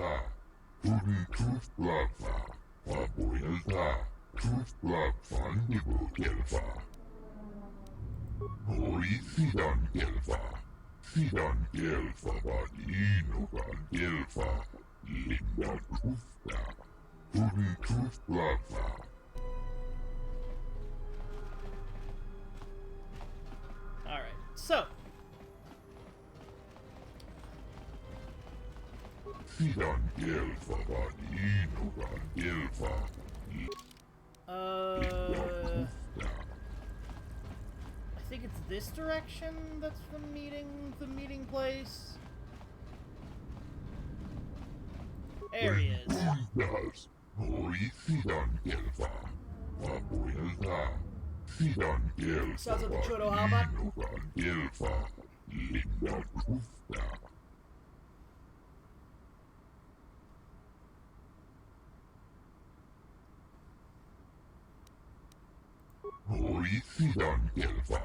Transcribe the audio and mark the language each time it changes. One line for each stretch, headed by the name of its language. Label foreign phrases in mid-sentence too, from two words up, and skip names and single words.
English: Tudin Krufta, Pabuelta. Tufla Fandibu Gelfa. Hori Sidan Gelfa. Sidan Gelfa Vadinukan Gelfa. Linda Tufla. Hori Tufla. Alright, so. Sidan Gelfa Vadinukan Gelfa. I think it's this direction that's the meeting place. There he is. Sounds like the Chodo Halbach. Hori Sidan Gelfa.